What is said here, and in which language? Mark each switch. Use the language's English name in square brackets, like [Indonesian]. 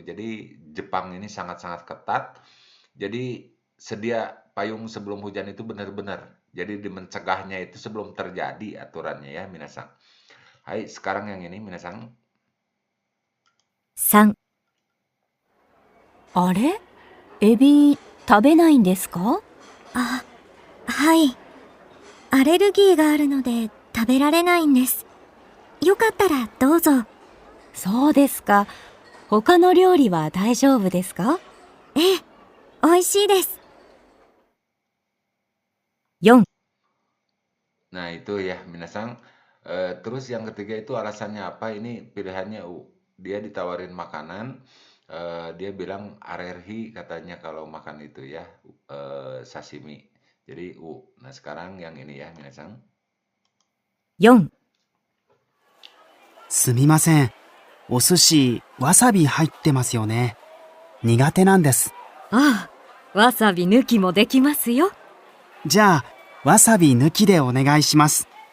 [Indonesian] Jadi Jepang ini sangat-sangat ketat. Jadi sedia payung sebelum hujan itu benar-benar. Jadi mencegahnya itu sebelum terjadi aturannya ya minasang. Hai, sekarang yang ini minasang. 3、 [Japanese] あれエビ食べないんですか？あ、はい。アレルギーがあるので食べられないんです。よかったらどうぞ。そうですか。他の料理は大丈夫ですか？ええ、美味しいです。 4、 [Indonesian] Nah itu ya minasang. Terus yang ketiga itu alasannya apa? Ini pilihannya dia ditawarin makanan. Dia bilang alergi katanya kalau makan itu ya sashimi. Jadi Nah sekarang yang ini ya minasang. 4、 [Japanese] すみません。お寿司、わさび入ってますよね。苦手なんです。ああ、わさび抜きもできますよ。じゃあ、わさび抜きでお願いします。